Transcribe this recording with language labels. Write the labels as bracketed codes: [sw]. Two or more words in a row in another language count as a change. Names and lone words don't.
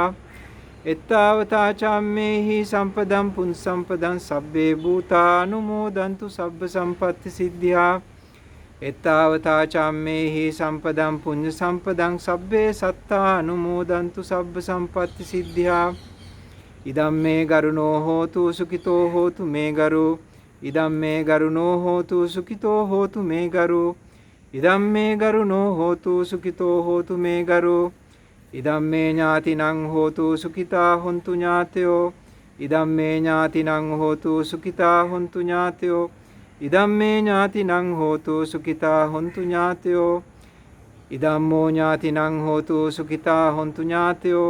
[pi] එත්තාවතා චම්මේහි සම්පදම් පුඤ්ඤ සම්පදං සබ්බේ භූතා අනුමෝදන්තු සබ්බ සම්පත්ති සිද්ධියා. එත්තාවතා චම්මේහි සම්පදම් පුඤ්ඤ සම්පදං සබ්බේ සත්තා අනුමෝදන්තු සබ්බ සම්පත්ති සිද්ධියා. ඉදම් මේ ගරුණෝ හෝතු සුඛිතෝ හෝතු මේ ගරු. ඉදම් මේ ගරුණෝ හෝතු සුඛිතෝ හෝතු මේ ගරු. ඉදම් මේ ගරුණෝ හෝතු සුඛිතෝ හෝතු මේ ගරු. ඉදම් මේ ඥාතිනං හෝතු සුඛිතා හොන්තු ඥාතයෝ. ඉදම් මේ ඥාතිනං හෝතු සුඛිතා හොන්තු ඥාතයෝ. ඉදම් මේ ඥාතිනං හෝතු සුඛිතා හොන්තු ඥාතයෝ. ඉදම්මෝ ඥාතිනං හෝතු සුඛිතා හොන්තු ඥාතයෝ.